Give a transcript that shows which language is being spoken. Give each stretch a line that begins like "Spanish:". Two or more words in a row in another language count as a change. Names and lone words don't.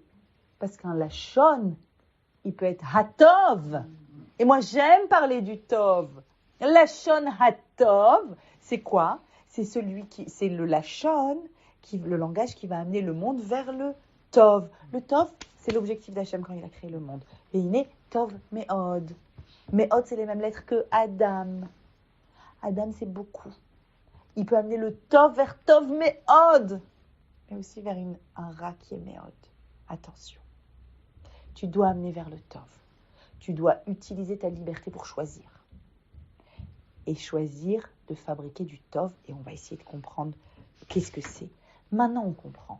French: Parce qu'un lachon, il peut être hatov. Et moi, j'aime parler du tov.
Hebrew: לשון הטוב,
French: c'est quoi ? C'est le lachon, le langage qui va amener le monde vers le tov. Le tov, c'est l'objectif d'Hachem quand il a créé le monde. Et il est
Hebrew: טוב מאד.
French: Meod, c'est les mêmes lettres que Adam. Adam, c'est beaucoup. Il peut amener le tov vers
Hebrew: טוב מאד,
French: mais aussi vers un ra qui est meod. Attention. Tu dois amener vers le tov. Tu dois utiliser ta liberté pour choisir. Et choisir de fabriquer du tov. Et on va essayer de comprendre qu'est-ce que c'est. Maintenant, on comprend.